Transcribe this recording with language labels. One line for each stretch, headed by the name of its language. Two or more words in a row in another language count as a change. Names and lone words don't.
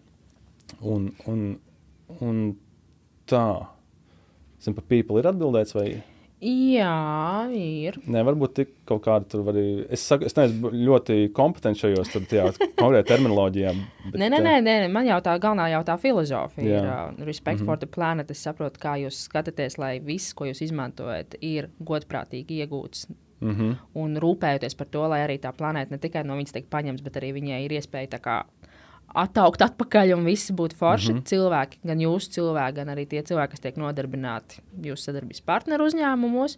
Latvian: Un tā. Zin, par people ir atbildēts vai? Jā, ir. Nē, varbūt tik kaut kāda tur var arī... Es neesmu ļoti kompetenti šajos konkrēti terminoloģijām. Nē, man galvenā filozofija ir
English: respect for the planet.
Latvian: Es saprotu, kā jūs skatāties, lai viss, ko jūs izmantojat, ir godprātīgi iegūts. Un rūpējoties par to, lai arī tā planēta ne tikai no viņas tiek paņemts, bet arī viņai ir iespēja tā kā attaukt atpakaļ un visi būtu forši cilvēki, gan jūsu cilvēki, gan arī tie cilvēki, kas tiek nodarbināti jūsu sadarbības partneru uzņēmumos.